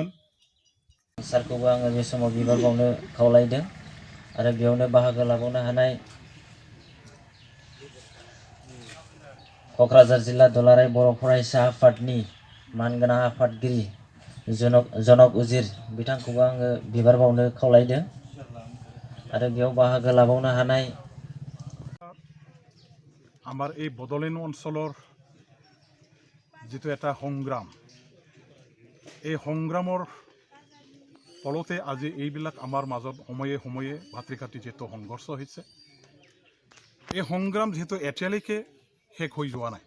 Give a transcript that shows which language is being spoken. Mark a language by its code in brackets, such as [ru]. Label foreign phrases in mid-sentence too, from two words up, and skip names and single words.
[brx] सारखौबो आङो बे समाव बिबार बावनो खावलायदों आरो बेयावनो बाहागो लाबावनो हानाय क'क्राझार जिल्ला दुलाराय बर' फरायसा आफादनि मानगोनां आफादगिरि जनक उजिर, बिथांखौबो आङो बिबार बावनो खावलायदों आरो बेयाव बाहागो लाबावनो हानाय [as] আমাৰ এই বড়োলেণ্ড অঞ্চলৰ যিটো এটা সংগ্ৰাম, এই সংগ্ৰামৰ ফলতে আজি এইবিলাক আমাৰ মাজত সময়ে সময়ে ভাতৃঘাতী যিটো সংঘৰ্ষ হৈছে, এই সংগ্ৰাম যিহেতু এতিয়ালৈকে শেষ হৈ যোৱা নাই।